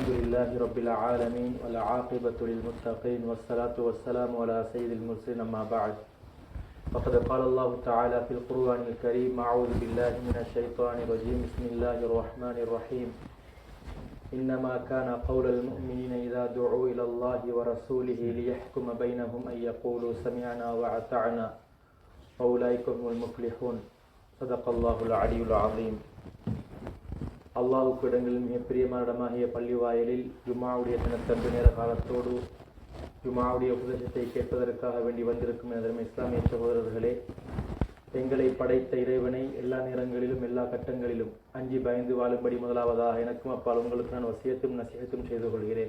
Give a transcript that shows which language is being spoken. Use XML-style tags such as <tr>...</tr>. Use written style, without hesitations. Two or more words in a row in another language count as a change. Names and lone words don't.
<ar>لله رب العالمين والعاقبة للمتقين والصلاة والسلام على سيد المرسلين أما بعد فقد قال الله تعالى في القرآن الكريم أعوذ بالله من الشيطان الرجيم بسم الله الرحمن الرحيم إنما كان قول المؤمنين إذا دعوا إلى الله ورسوله ليحكم بينهم أن يقولوا سمعنا وأطعنا وأولئك هم المفلحون صدق الله العلي العظيم.</ar> <ta>அல்லாஹ்வுக்கு இடங்களில் மிக பிரியமான இடமாகிய பள்ளி வாயிலில் ஜும்மாவுடைய தினத்தன்று நேர காலத்தோடு ஜும்மாவுடைய உபதேசத்தை கேட்பதற்காக வேண்டி வந்திருக்கும் எனது இஸ்லாமிய சகோதரர்களே, எங்களை படைத்த இறைவனை எல்லா நேரங்களிலும் எல்லா கட்டங்களிலும் அஞ்சி பயந்து வாழும்படி முதலாவதாக எனக்கும் அப்பால் உங்களுக்கு நான் வசியத்தும் நசிஹத்தும் செய்து கொள்கிறேன்.</ta>